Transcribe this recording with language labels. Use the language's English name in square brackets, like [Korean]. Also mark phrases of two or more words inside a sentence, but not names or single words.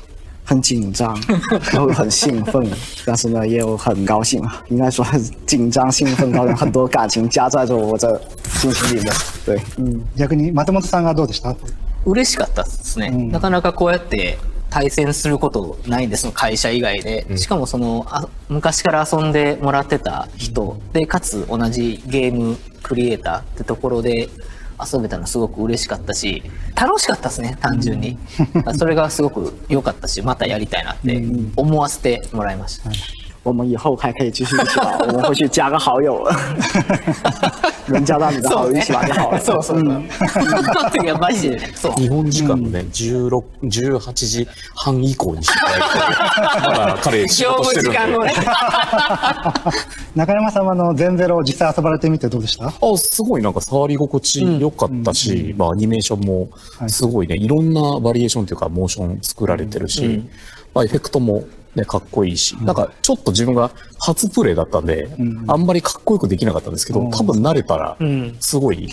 [Chinese] 很紧张，然后很兴奋，但是呢也有很高兴啊，应该说很紧张、兴奋、高兴，很多感情加在着我的心情里面。对， [Japanese] 逆に松本さんがどうでした？嬉しかったですね。なかなかこうやって対戦することないんです、その会社以外で。しかもその昔から遊んでもらってた人で、かつ同じゲームクリエイターってところで、 遊べたのすごく嬉しかったし、楽しかったですね、単純に。それがすごく良かったし、またやりたいなって思わせてもらいました。 [Chinese] 我们以后还可以继续一起玩，我们回去加个好友了，人加到你的好友一起玩就好了。 [Japanese] そうそう。次はマジでそう。日本時間のね、18時半以降にしてないと、まだ彼仕事してるんで。中山さんはゼンゼロ実際遊ばれてみてどうでした？すごいなんか触り心地良かったし、アニメーションもすごいね、いろんなバリエーションというかモーション作られてるし、エフェクトもね、かっこいいし、なんかちょっと自分が初プレイだったんで、あんまりかっこよくできなかったんですけど、多分慣れたらすごい。